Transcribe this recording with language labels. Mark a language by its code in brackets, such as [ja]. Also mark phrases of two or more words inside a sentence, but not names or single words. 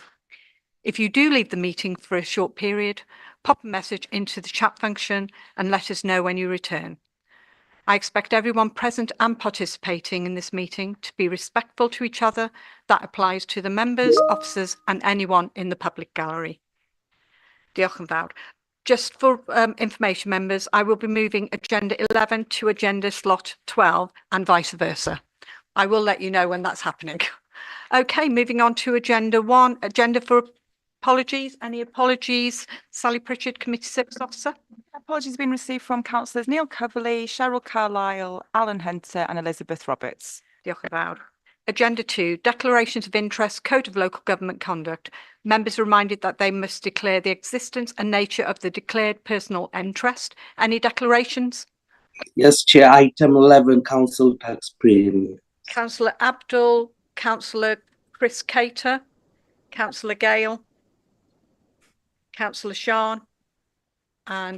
[en] If you do leave the meeting for a short period, pop a message into the chat function and let us know when you return. I expect everyone present and participating in this meeting to be respectful to each other. That applies to the members, officers and anyone in the public gallery. [cy] Diolch yn fawr. [en] Just for information members, I will be moving agenda 11 to agenda slot 12 and vice versa. I will let you know when that's happening. Okay, moving on to agenda 1, agenda for apologies. Any apologies? Sally Pritchard, Committee Service Officer. Apologies have been received from Councillors Neil Coverley, Cheryl Carlisle, Alan Hunter and Elizabeth Roberts. [cy] Diolch yn fawr. [en] Agenda 2, Declarations of Interest, Code of Local Government Conduct. Members are reminded that they must declare the existence and nature of the declared personal interest. Any declarations? Yes, Chair. Item 11, Council Tax Premium. Councillor Abdul, Councillor Chris Cater, Councillor Gale, Councillor Sean, and